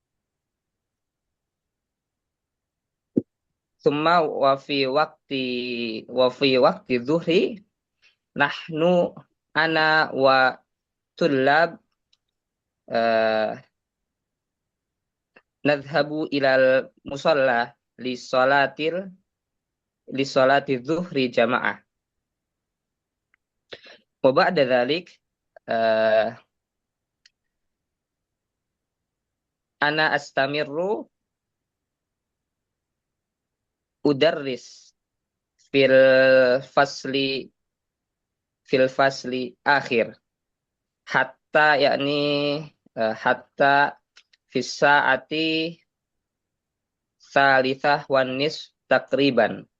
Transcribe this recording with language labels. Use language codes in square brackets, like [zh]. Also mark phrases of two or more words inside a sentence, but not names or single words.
[ar] ثم وفي وقت الظهر نحن أنا والطلاب إه نذهب إلى المصلى لصلاة الظهر جماعة. وبعد ذلك إه أنا أستمر أدرس في الفصل آخر حتى يعني حتى في الساعة الثالثة والنصف تقريبا.